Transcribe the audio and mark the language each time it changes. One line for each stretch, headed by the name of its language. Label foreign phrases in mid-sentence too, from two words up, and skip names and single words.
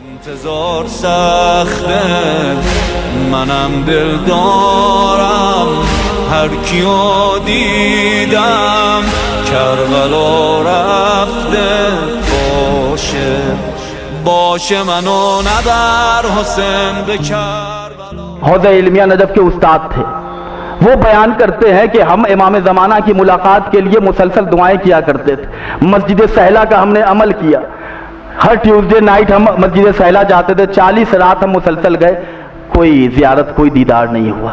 Persian: انتظار سخته منم دل دارم هر کیو دیدم کربلا رفته باشه منو نبر حسین به کربلا.
Urdu: حوزہ علمیہ نجف کے استاد تھے، وہ بیان کرتے ہیں کہ ہم امام زمانہ کی ملاقات کے لیے مسلسل دعائیں کیا کرتے تھے۔ مسجد سہلہ کا ہم نے عمل کیا، ہر
English: Tuesday night
Urdu: ہم مسجد سہلہ جاتے تھے، 40 رات ہم مسلسل گئے، کوئی زیارت کوئی دیدار نہیں ہوا۔